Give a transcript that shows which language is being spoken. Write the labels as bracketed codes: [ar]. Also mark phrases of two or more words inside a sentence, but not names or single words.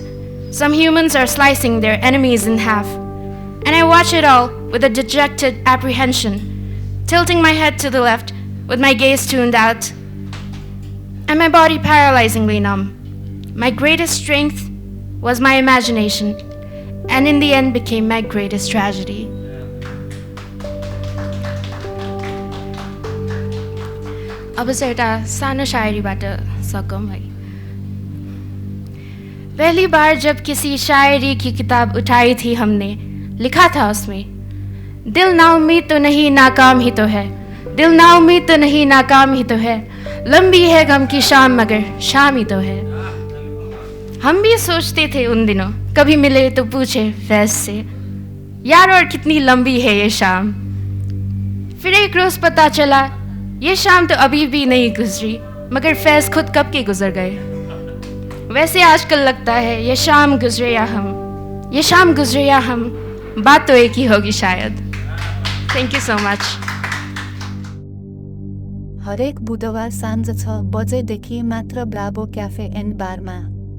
[en] Some humans are slicing their enemies in half. And I watch it all with a dejected apprehension, tilting my head to the left with my gaze tuned out, and my body paralyzingly numb. My greatest strength was my imagination, and in the end became my greatest tragedy. [ne] अब चाहिँ एउटा सानो शायरीबाट सकौँ है। [hi] पहली बार जब किसी शायरी की किताब उठाई थी हमने, लिखा था उसमें, दिल नाउम्मीद तो नहीं नाकाम ही तो है, दिल नाउम्मीद तो नहीं नाकाम ही तो है, लंबी है गम की शाम मगर शाम ही तो है। हम भी सोचते थे उन दिनों, कभी मिले तो पूछे फैज से, यार और कितनी लंबी है ये शाम। फिर एक रोज पता चला ये शाम तो अभी भी नहीं गुजरी, मगर फैज खुद कब के गुजर गए। वैसे आजकल लगता है ये शाम गुजरे या हम, ये शाम गुजरे या हम, बात तो एक ही होगी शायद। [en] thank you so much. [ne] हरेक बुधबार साँझ 6 बजेदेखि मात्र ब्राभो क्याफे एन्ड बारमा।